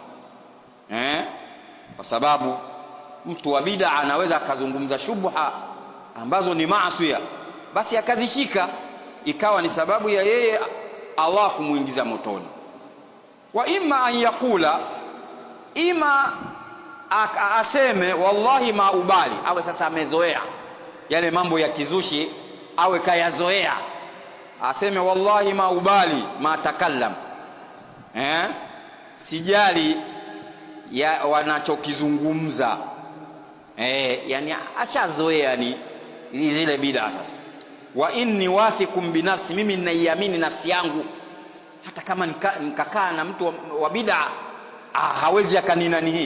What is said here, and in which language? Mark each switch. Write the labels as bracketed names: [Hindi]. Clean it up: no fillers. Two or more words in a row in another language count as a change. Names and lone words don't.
[Swahili] Kwa sababu mtu wa bid'a anaweza akazungumza shubha ambazo ni maasi, basi akazishika, ikawa ni sababu ya yeye Allah kumuingiza motoni. [Arabic] وإما أن يقول, [Swahili] ima aseme [Arabic] والله ما أبالي, [Swahili] awe sasa amezoea yale mambo ya kizushi awe kayazoea, aseme [Arabic] والله ما أبالي ما تكلم, [Swahili] sijali ya wanachokizungumza, yani ashazoea ni zile bid'a. Sasa [Arabic] وإني واثق بنفسي, [Swahili] mimi ninaiamini nafsi yangu, hata kama nikakaa na mtu wa bid'a hawezi akaninani hii.